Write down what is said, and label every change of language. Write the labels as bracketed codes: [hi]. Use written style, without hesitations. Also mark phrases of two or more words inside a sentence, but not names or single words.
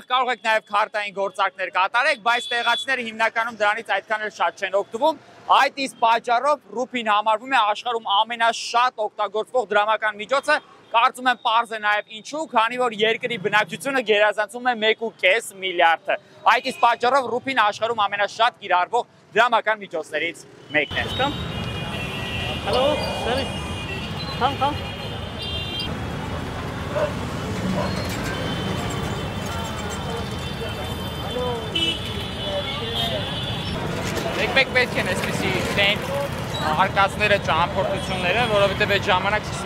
[hy] կարող եք նաև քարտային գործարքներ կատարեք, բայց տեղացիները հիմնականում դրանից այդքան էլ շատ չեն օգտվում։ Այդ իսկ պատճառով ռուպին համարվում է աշխարհում ամենաշատ օգտագործվող դրամական միջոցը։ Կարծում եմ պարզ է նաև ինչու, քանի որ երկրի բնակչությունը գերազանցում է 1.5 միլիարդ։ Այդ իսկ պատճառով ռուպին աշխարհում ամենաշատ կիրառվող դրամական միջոցներից մեկն է։ [en] Hello, sorry. Come. [hy] Եկեք պետք են այսպեսի տեն արկածները, ճամփորդությունները, որովհետև այդ ժամանակ սկսում